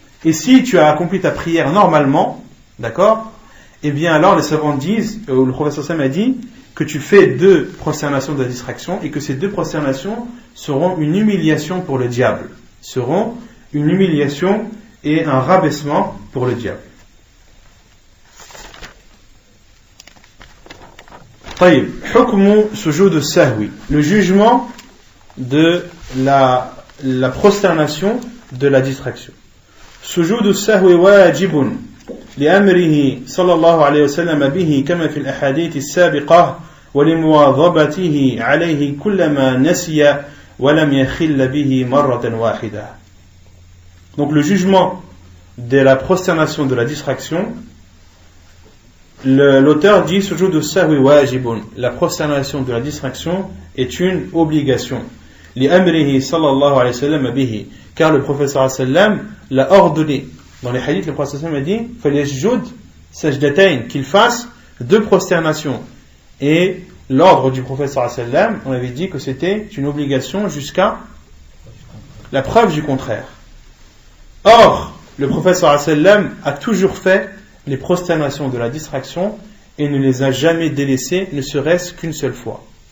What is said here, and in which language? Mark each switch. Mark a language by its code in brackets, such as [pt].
[fr] Et si tu as accompli ta prière normalement, d'accord, eh bien alors les savants disent, le professeur Sam a dit que tu fais 2 prosternations de la distraction et que ces 2 prosternations seront une humiliation pour le diable, seront une humiliation et un rabaissement pour le diable. [ar] طيب, حكم سجود السهو, [fr] le jugement de la prosternation de la distraction. [ar] سجود السهو واجب لأمره صلى الله عليه وسلم به كما في الأحاديث السابقة ولمواظبته عليه كلما نسي ولم يخل به مرة واحدة. [fr] Donc le jugement de la prosternation de la distraction, l'auteur dit [ar] sujud as-sahwi wajibun, [fr] la prosternation de la distraction est une obligation. [ar] لأمره صلى الله عليه وسلم به, [fr] car le prophète [ar] صلى الله عليه وسلم [fr] l'a ordonné. Dans les hadiths, le prophète sallallahu alayhi wa sallam a dit [ar] فَلْيَسْجُدْ سَجْدَتَيْنِ, [fr] qu'il fasse 2 prosternations. Et l'ordre du prophète sallallahu alayhi wa sallam, on avait dit que c'était une obligation jusqu'à la preuve du contraire. Or, le prophète sallallahu alayhi wa sallam a toujours fait les prosternations de la distraction et ne les a jamais délaissées, ne serait-ce qu'une seule fois.